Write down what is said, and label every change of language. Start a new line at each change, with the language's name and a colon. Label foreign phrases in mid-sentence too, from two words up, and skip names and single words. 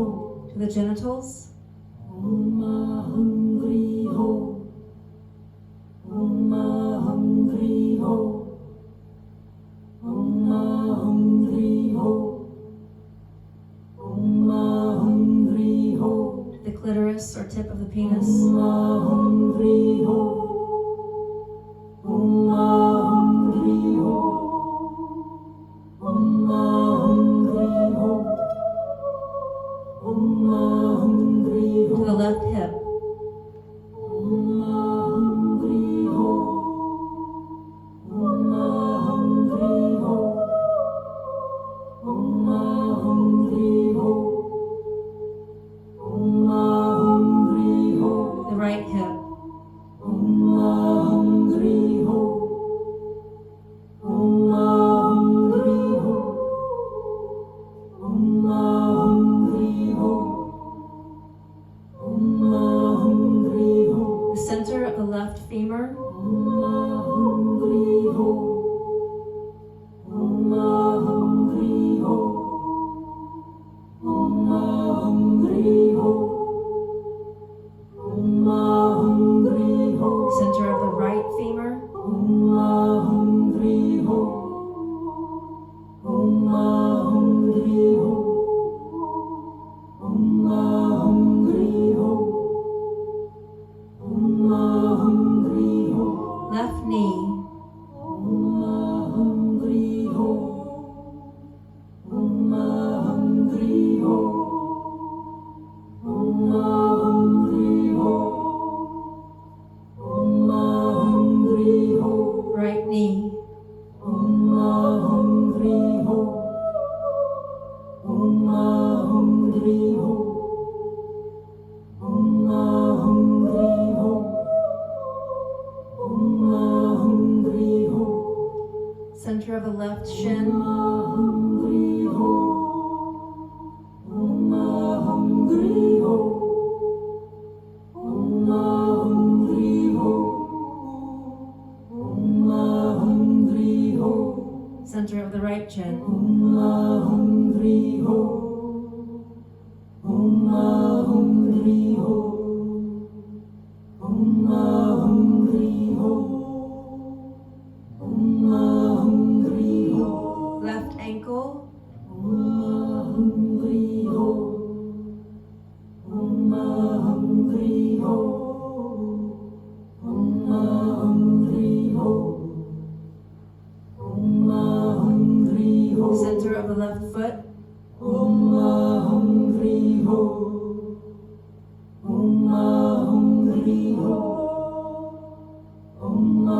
English: To the genitals.
Sanskrit: Om HUNG HREE HO. Om HUNG HREE HO. Om HUNG HREE HO. Om HUNG HREE HO.
English: To the clitoris or tip of the penis.
Sanskrit: Om HUNG HREE HO. Om HUNG HREE HO. Om HUNG HREE HO. Om HUNG HREE
English: To
Sanskrit: HO.
English: the left hip.
Sanskrit: Om HUNG HREE HO. Om HUNG HREE HO. Om HUNG HREE HO. Om HUNG HREE HO.
English: The right hip.
Sanskrit: Om HUNG HREE HO. Om HUNG HREE HO. Om HUNG HREE HO. Om HUNG HREE HO.
English: The center of the left femur.
Sanskrit: Om HUNG HREE HO. Om HUNG HREE HO. Om HUNG HREE HO. Om HUNG HREE HO.
English: Center of the right femur.
Sanskrit: Om HUNG HREE HO. Om HUNG HREE HO. Om HUNG HREE HO. Om HUNG HREE HO.
English: Left knee.
Sanskrit: Om HUNG HREE HO. Om HUNG HREE HO. Om HUNG HREE HO. Om HUNG HREE HO.
English: Right knee.
Sanskrit: Om HUNG HREE HO. Om HUNG HREE HO. Om HUNG HREE HO. Om HUNG HREE HO.
English: Center of the left shin.
Sanskrit: Om HUNG HREE HO. Om HUNG HREE HO. Om HUNG HREE HO. Om HUNG HREE HO.
English: Center of the right chin.
Sanskrit: Om HUNG HREE HO. Om HUNG HREE HO. Om HUNG HREE HO. Om HUNG HREE HO.
English: Left ankle.
Sanskrit: Om HUNG HREE HO. Om HUNG HREE HO. Om HUNG HREE HO. Om HUNG HREE HO.
English: Center of the left foot.
Sanskrit: Om HUNG HREE HO. Om HUNG HREE HO. Om